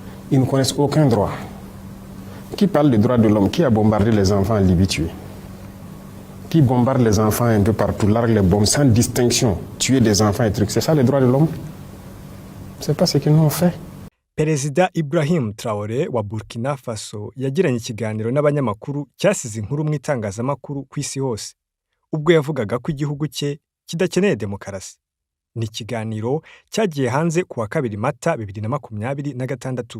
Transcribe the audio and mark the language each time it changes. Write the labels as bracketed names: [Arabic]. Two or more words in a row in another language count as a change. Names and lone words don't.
[French] Ils ne connaissent aucun droit. Qui parle des droits de l'homme? Qui a bombardé les enfants en Libye tués? Qui bombarde les enfants un peu partout, largue les bombes sans distinction, tuer des enfants et trucs? C'est ça les droits de l'homme? C'est pas ce qu'ils nous ont fait. [Kinyarwanda] Perezida Ibrahim Traoré wa Burkina Faso yagiranye ikiganiro n'abanyamakuru cyasize inkuru mu itangazamakuru ku isi hose ubwo yavugaga ko igihugu cye kidakeneye demokarasi. Ni ikiganiro cyagiye hanze ku wa 2 Mata 2026.